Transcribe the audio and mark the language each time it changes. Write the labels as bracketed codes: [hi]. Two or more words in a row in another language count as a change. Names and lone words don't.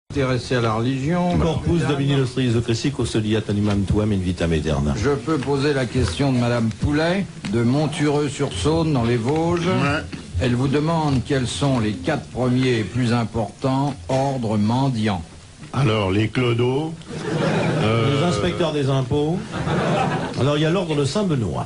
[fr] Intéressé à la religion. [la] Corpus Domini nostri Jesu Christi, custodiat animam tuam in vitam aeterna. [fr] Je peux poser la question de Madame Poulet, de Montureux-sur-Saône, dans les Vosges. Ouais. Elle vous demande quels sont les 4 premiers et plus importants ordres mendiants. Alors, les clodos. Les inspecteurs des impôts. Alors, il y a l'ordre de Saint-Benoît.